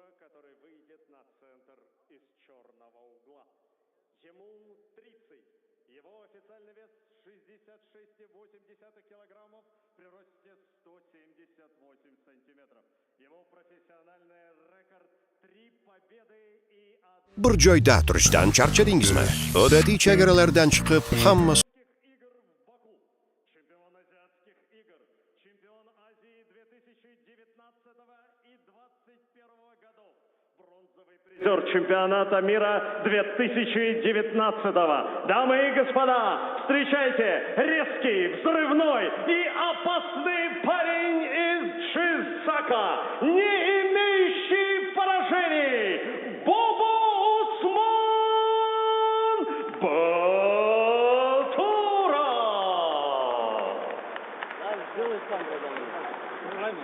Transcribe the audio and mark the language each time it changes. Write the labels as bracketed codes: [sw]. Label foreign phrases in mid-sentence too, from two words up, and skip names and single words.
[ru] который выйдет на центр из черного угла. Ему 30. Его официальный вес 66,8 килограммов при росте 178 сантиметров. Его профессиональный рекорд 3 победы и 1... [uz] Bir joyda turishdan charchadingizmi? Odatiy chegaralardan chiqib, hammasi [ru] игр в Баку. Чемпион азиатских игр. Чемпион Азии 2019 и 2021 годов. Бронзовый призер чемпионата мира 2019. Дамы и господа, встречайте резкий, взрывной и опасный парень из Чизака, не имеющий поражений, Bobousmon Бaturovni.